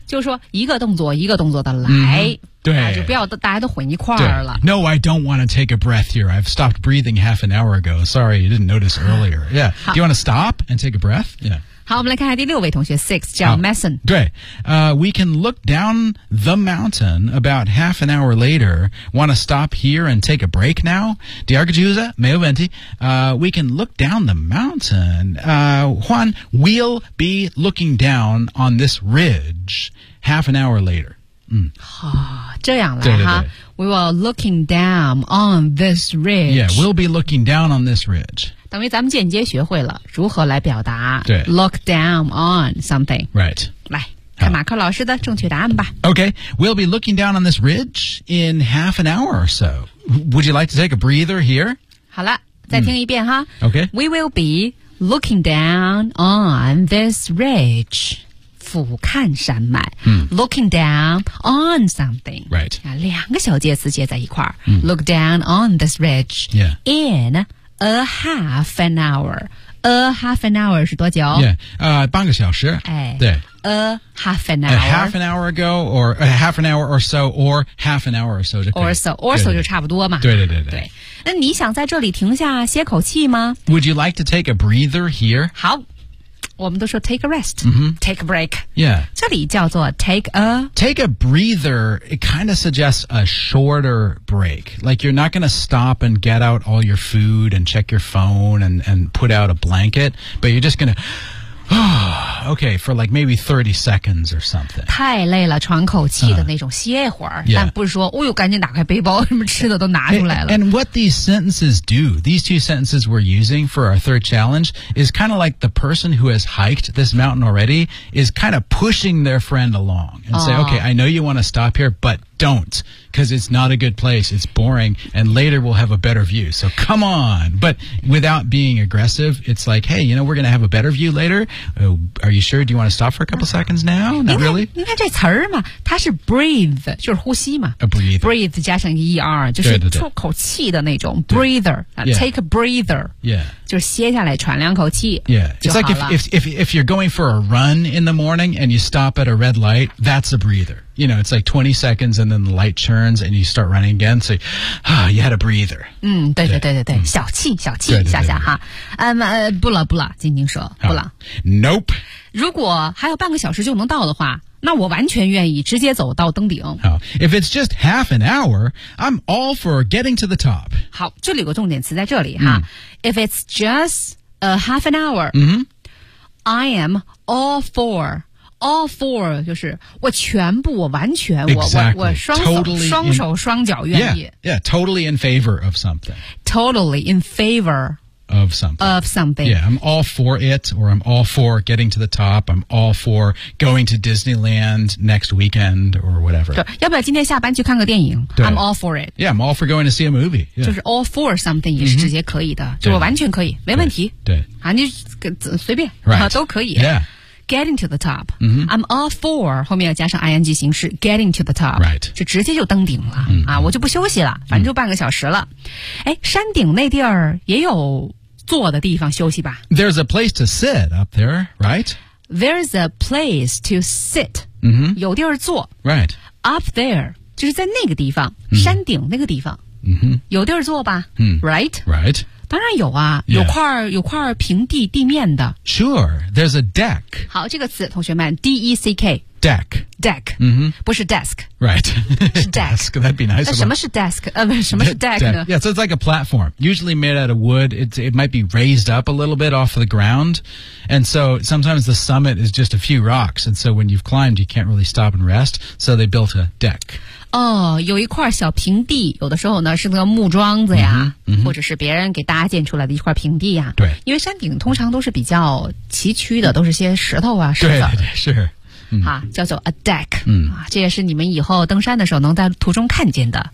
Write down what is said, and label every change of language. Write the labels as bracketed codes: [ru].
[zh] 就是说一个动作一个动作的来。 Mm-hmm. 对、啊、就不要大家都混一块儿了。 [en] No, I don't want to take a breath here. I've stopped breathing half an hour ago. Sorry, you didn't notice earlier. Yeah. Do you want to stop and take a breath? Yeah. [zh] 好，我们来看看第六位同学 ,6, 叫 Mason。对。 [en] We can look down the mountain about half an hour later. Want to stop here and take a break now? [zh] 第二个句子没有问题。 We can look down the mountain. [en] Juan, we'll be looking down on this ridge half an hour later. 嗯、哦、这样来哈 We were looking down on this ridge. Yeah, we'll be looking down on this ridge. [zh] 等于咱们间接学会了如何来表达对 [en] look down on something. Right. [zh] 来看马克老师的正确答案吧。 [en] Okay, we'll be looking down on this ridge in half an hour or so. Would you like to take a breather here? [zh] 好了再听一遍哈。 [en] Okay. We will be looking down on this ridge. [zh] 俯瞰山脉、 looking down on something、 [en] right. [zh] 啊、两个小介词接在一块、 look down on this ridge、 [en] yeah. in a half an hour a half an hour 是多久、 [zh] yeah. 半个小时、哎、对 [en] A half an hour. A half an hour ago, or a half an hour or so, or half an hour or so. Or so, or so 就差不多嘛。 [zh] 对对对对。对，那你想在这里停下歇口气吗 [en] ？Would you like to take a breather here? [zh] 好，我们都说 take a rest,、 mm-hmm. [en] take a break. Yeah. [zh] 这里叫做 take a [en] breather. It kind of suggests a shorter break. Like you're not going to stop and get out all your food and check your phone and put out a blanket, but you're just going to. Okay, for like maybe 30 seconds or something. [zh] 太累了，喘口气的那种歇会儿。 [en] Yeah. [zh] 但不是说，哦呦，赶紧打开背包，什么吃的都拿出来了。 [en] And what these sentences do, these two sentences we're using for our third challenge, is kind of like the person who has hiked this mountain already is kind of pushing their friend along and say, okay, I know you want to stop here, but don't, because it's not a good place. It's boring, and later we'll have a better view. So come on. But without being aggressive, it's like, hey, you know, we're going to have a better view later. Are you sure? Do you want to stop for a couple seconds now? Not really? [zh] 你看这词儿嘛，它是 breathe, 就是呼吸嘛。 [en] Breathe [zh] 加上 ER, 就是出口气的那种 breather, take a breather. [en] Yeah. [zh] 就歇下来喘两口气。 [en] Yeah. It's like if you're going for a run in the morning and you stop at a red light, that's a breather. You know, it's like 20 seconds and then the light turns and you start running again. So, you had a breather. [zh] 对对对对对。小气小气下下哈。不了不了静静说。不了。 [en] Nope. [zh] 如果还有半个小时就能到的话那我完全愿意直接走到登顶。好。 [en] If it's just half an hour, I'm all for getting to the top. [zh] 好这里有个重点词在这里哈。 [en] If it's just a half an hour,、I am all forAll for 就是我全部我完全、 exactly. [zh] 我双手、 [en] totally、 [zh] 双手双脚愿意 [en] totally in favor of something totally in favor of something of something yeah I'm all for it or I'm all for getting to the top I'm all for going to Disneyland next weekend or whatever [zh] 对要不要今天下班去看个电影 I'm all for it [en] yeah I'm all for going to see a movie、yeah. [zh] 就是 all for something 也是直接可以的、就我完全可以没问题对啊你随便、 [en] right. [zh] 都可以 [en] yeah Getting to the top.、I'm all for 后面要加上 ing 形式 getting to the top. Right. [zh] 就直接就登顶了、啊，我就不休息了，反正就半个小时了。哎，山顶那地儿也有坐的地方休息吧 [en] ？There's a place to sit up there, right? There's a place to sit.、有地儿坐。 Right. [zh] Up there 就是在那个地方，山顶那个地方。有地儿坐吧。Right. [en] Right. [zh] 当然有啊、有块平地地面的 [en] Sure, there's a deck [zh] 好这个词同学们 D-E-C-K [en] Deck Deck、不是 desk Right [zh] 是 desk [en] That'd be nice [zh] 那什么是 desk、什么是 deck 呢 [en] Yeah, so it's like a platform Usually made out of wood it might be raised up a little bit off the ground And so sometimes the summit is just a few rocks And so when you've climbed you can't really stop and rest So they built a deck [zh] 哦，有一块小平地，有的时候呢是那个木桩子呀、或者是别人给搭建出来的一块平地呀。对，因为山顶通常都是比较崎岖的，都是些石头啊、石子。对对是。好，叫做 a deck。这也是你们以后登山的时候能在途中看见的。